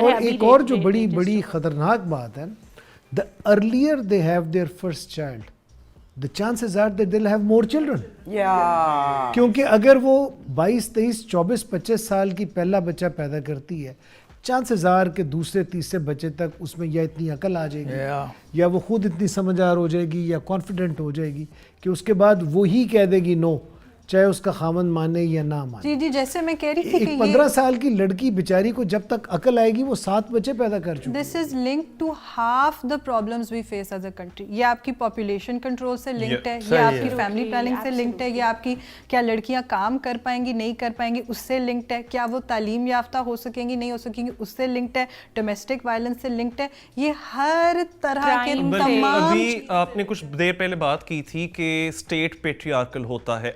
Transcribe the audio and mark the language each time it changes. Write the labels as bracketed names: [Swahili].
[Urdu] اور ایک اور جو بڑی خطرناک بات ہے, [English] the earlier they have their first child, the chances are that they'll have more children. [Urdu] کیونکہ اگر وہ 22, 23, 24, 25 سال کی پہلا بچہ پیدا کرتی ہے, [English] chances are [Urdu] کہ دوسرے تیسرے بچے تک اس میں یا اتنی عقل آ جائے گی یا وہ خود اتنی سمجھدار ہو جائے گی یا کانفیڈنٹ ہو جائے گی کہ اس کے بعد وہی کہہ دے گی نو, چاہے اس کا خامن مانے یا نہ مانے. جی جیسے میں کہہ رہی تھی کہ 15 سال کی لڑکی بیچاری کو جب تک عقل آئے گی وہ 7 بچے پیدا کر چکی. [English] This is linked to half the problems we face as a country. [Urdu] یہ آپ کی پاپولیشن کنٹرول سے لنکڈ ہے, یہ آپ کی فیملی پلاننگ سے لنکڈ ہے, یہ آپ کی کیا لڑکیاں کام کر پائیں گی نہیں کر پائیں گی اس سے لنکڈ ہے, کیا وہ تعلیم یافتہ ہو سکیں گی نہیں ہو سکیں گی اس سے لنکڈ ہے, ڈومیسٹک وائلنس سے لنکڈ ہے. یہ ہر طرح کے تمام. ابھی آپ نے کچھ دیر پہلے بات کی تھی کہ اسٹیٹ پیٹریارکل ہوتا ہے.